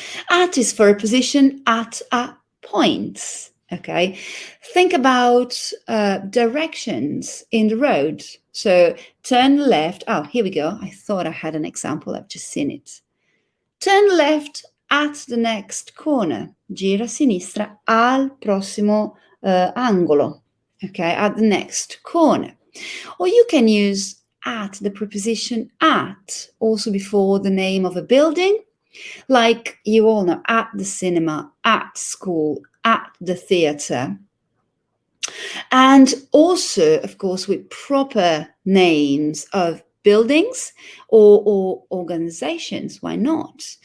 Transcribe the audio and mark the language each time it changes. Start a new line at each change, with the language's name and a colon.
English: At is for a position at a point. Okay, think about directions in the road. So turn left. Oh, here we go. I thought I had an example. I've just seen it. Turn left at the next corner.
Italian: Gira a sinistra al prossimo angolo.
English: Okay, at the next corner. Or you can use at, the preposition at, also before the name of a building. Like you all know, at the cinema, at school, at the theatre. And also, of course, with proper names of buildings or organizations. Why not?